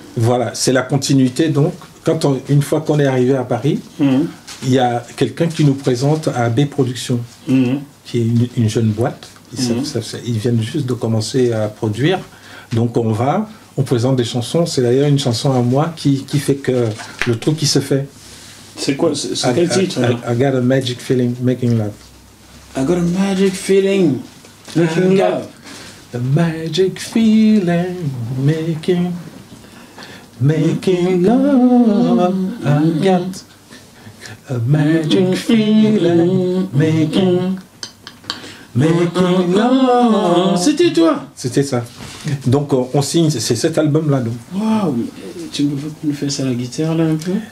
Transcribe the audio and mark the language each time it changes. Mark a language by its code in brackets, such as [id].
[fr] Voilà, c'est la continuité. Donc, une fois qu'on est arrivé à Paris, il y a quelqu'un qui nous présente à B Productions, qui est une jeune boîte. Ils viennent juste de commencer à produire. Donc, on présente des chansons. C'est d'ailleurs une chanson à moi qui fait que le truc qui se fait. C'est quoi? C'est quel titre? [en] I got a magic feeling, making love. I got a magic feeling. Making love. The magic feeling, making love. I got a magic feeling, making love. [fr] C'était toi? C'était ça. Donc on signe, c'est cet album-là. Waouh! Tu peux nous faire ça à la guitare là un peu?